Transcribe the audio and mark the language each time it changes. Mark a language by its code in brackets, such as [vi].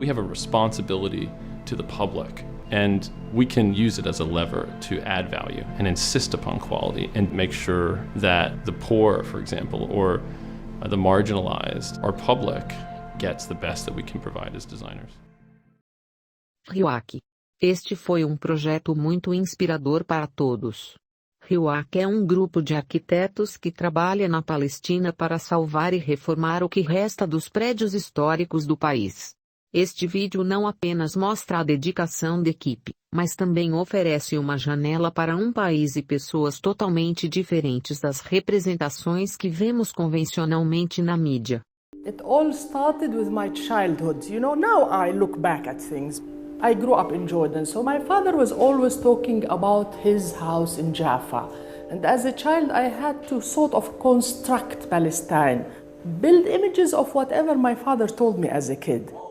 [en] We have a responsibility to the public, and we can use it as a lever to add value and insist upon quality and make sure that the poor, for example, or the marginalized, our public, gets the best that we can provide as designers. RIWAC. [pt] Este foi projeto muito inspirador para todos. RIWAC é grupo de arquitetos que trabalha na Palestina para salvar e reformar o que resta dos prédios históricos do país. Este vídeo não apenas mostra a dedicação da equipe, mas também oferece uma janela para país e pessoas totalmente diferentes das representações que vemos convencionalmente na mídia. [en] It all started with my childhood. Now I look back at things. I grew up in Jordan, so my father was always talking about his house in Jaffa. And as a child, I had to sort of construct Palestine, build images of whatever my father told me as a kid.